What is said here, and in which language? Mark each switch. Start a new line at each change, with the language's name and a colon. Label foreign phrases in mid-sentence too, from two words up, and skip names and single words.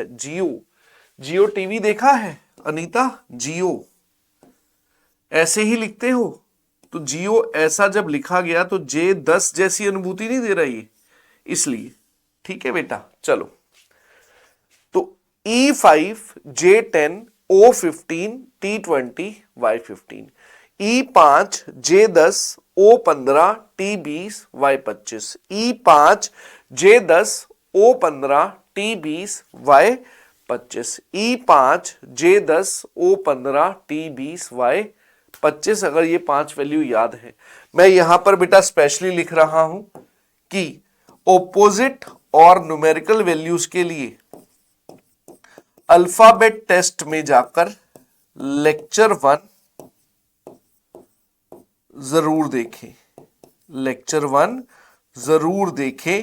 Hindi: जियो, जियो टीवी देखा है अनीता? जियो ऐसे ही लिखते हो? तो जियो ऐसा जब लिखा गया तो J10 जैसी अनुभूति नहीं दे रहा ये, इसलिए। ठीक है बेटा, चलो। तो E5 J10 O15 T20 Y15, E5 J10 O15 T20 Y25, E5 J10 O15 T20 Y25, E5 J10 O15 T20 Y25। अगर ये 5 वैल्यू याद है, मैं यहां पर बेटा स्पेशली लिख रहा हूं कि ऑपोजिट और
English: numerical values
Hindi: के लिए
English: alphabet test
Hindi: में जाकर लेक्चर 1 जरूर देखें, लेक्चर 1 जरूर देखें।